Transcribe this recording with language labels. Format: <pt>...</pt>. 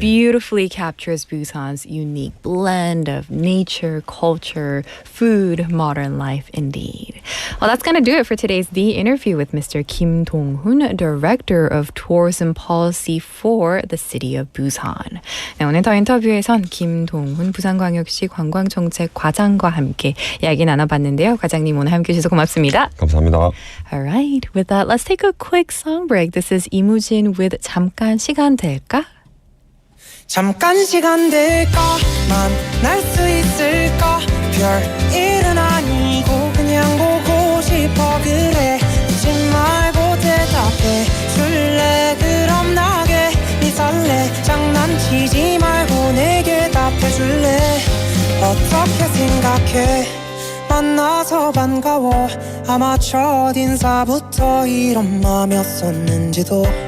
<en>Beautifully captures Busan's unique blend of nature, culture, food, modern life, indeed. Well, that's going to do it for today's The Interview with Mr. Kim Dong-hoon, Director of Tourism Policy for the City of Busan.</en> <ko>네, 오늘 더 인터뷰에선 김동훈 부산광역시 관광정책과장과 함께 이야기 나눠봤는데요. 과장님 오늘 함께 해주셔서 고맙습니다. 감사합니다.</ko> <en>All right, with that, let's take a quick song break. This is 이무진 with 잠깐 시간 될까?</en> <ko>잠깐 시간 될까 만날 수 있을까 별일은 아니고 그냥 보고 싶어 그래 묻지 말고 대답해 줄래 그럼 나게 네 설레 장난치지 말고 내게 답해 줄래 어떻게 생각해 만나서 반가워 아마 첫인사부터 이런 맘이었었는지도</ko>